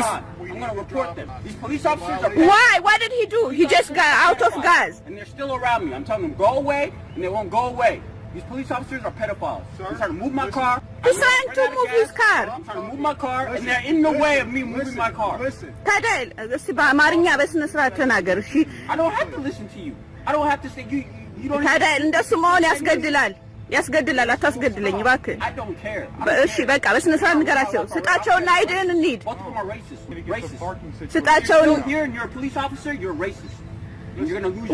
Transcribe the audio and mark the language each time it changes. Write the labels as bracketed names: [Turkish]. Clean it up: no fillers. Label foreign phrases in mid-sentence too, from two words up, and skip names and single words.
[English] whole time. I'm going to report them. These police officers are... Why? What did he do? He just got out of gas. And they're still around me. I'm telling them, go away, and they won't go away. These police officers are pedophiles. They're trying to move my car. He's trying to move his car. I'm trying to move my car, and they're in the way of me moving my car. [Amharic] ታዲያ እስቲ በአማርኛ በስነ ስርዓት ተናገር እሺ [English] I don't have to listen to you. I don't have to say you don't... [Amharic] ታዲያ እንደሱ መሆን ያስገድላል አታስገድለኝ እባክህ [English] I don't care. [Amharic] እሺ በቃ በስነ ስርዓት ንገራቸው ስጣቸውና አይደን እንሂድ [English] Both of them are racist. Racist. [Amharic] ስጣቸውን [English] You're here and you're a police officer, you're racist. You're going to lose your...